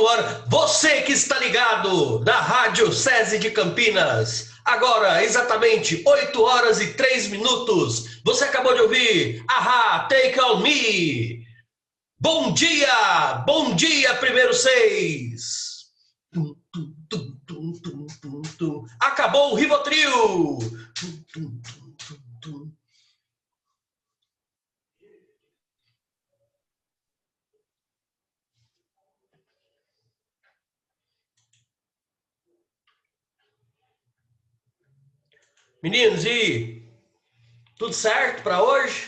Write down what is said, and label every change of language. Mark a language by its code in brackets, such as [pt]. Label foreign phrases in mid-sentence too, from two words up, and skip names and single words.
[pt] Você que está ligado na Rádio SESI de Campinas, Agora, exatamente 8 horas e 3 minutos. Você acabou de ouvir Aha, Take On Me. Bom dia, primeiro seis. Tum, tum, tum, tum, tum, tum, tum. Acabou o Rivotril. Tum, tum, tum, tum, tum. Meninos, e tudo certo para hoje?